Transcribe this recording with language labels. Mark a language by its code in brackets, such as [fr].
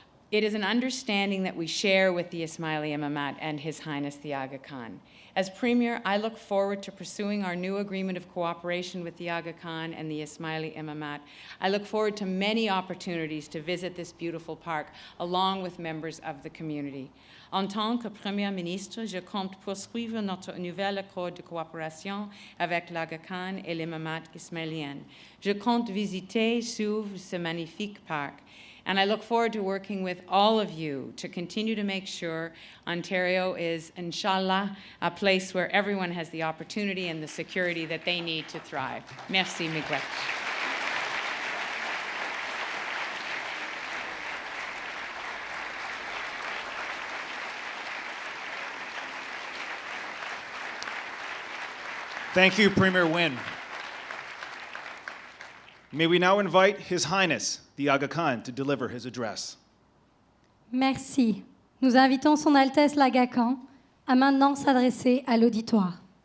[en] It is an understanding that we share with the Ismaili Imamat and His Highness the Aga Khan. As Premier, I look forward to pursuing our new agreement of cooperation with the Aga Khan and the Ismaili Imamat. I look forward to many opportunities to visit this beautiful park, along with members of the community. [fr] En tant que Premier ministre, je compte poursuivre notre nouvel accord de coopération avec l'Aga Khan et l'Imamat ismailien. Je compte visiter ce magnifique parc. [en] And I look forward to working with all of you to continue to make sure Ontario is, inshallah, a place where everyone has the opportunity and the security that they need to thrive. [fr] Merci, Miguel. [en] Thank you, Premier Nguyen. May we now invite His Highness the Aga Khan to deliver his address. [fr] Merci. Nous invitons Son Altesse l'Aga Khan à maintenant s'adresser à l'auditoire.